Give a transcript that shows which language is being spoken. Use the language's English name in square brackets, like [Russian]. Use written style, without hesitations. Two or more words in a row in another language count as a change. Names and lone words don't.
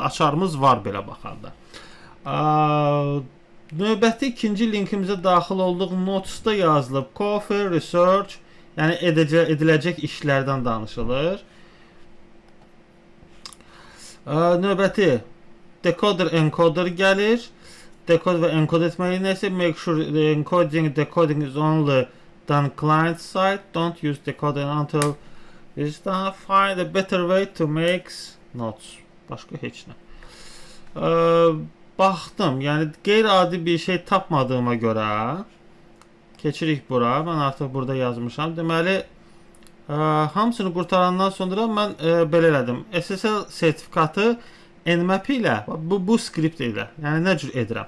[Azerbaijani] Açarımız var belə baxanda. Növbəti ikinci linkimizə daxil olduq. Notes-da yazılıb Coffee Research, yəni ediləcək işlərdən danışılır. Növbəti [English] decoder encoder [Azerbaijani] gəlir. [English] Decode və encode [Azerbaijani] etməyi nəsə [English] make sure the encoding decoding is only done client side. Don't use decoder until it's done. Find a better way to make notes. [Azerbaijani] Başqa heç nə. Baxdım, yəni qeyri-adi bir şey tapmadığıma görə keçirik bura. Mən artıq burada yazmışam. Deməli hamısını qurtarandan sonra mən belə elədim. SSL sertifikatı nmap ilə, bu skript ilə, yəni nə cür edirəm.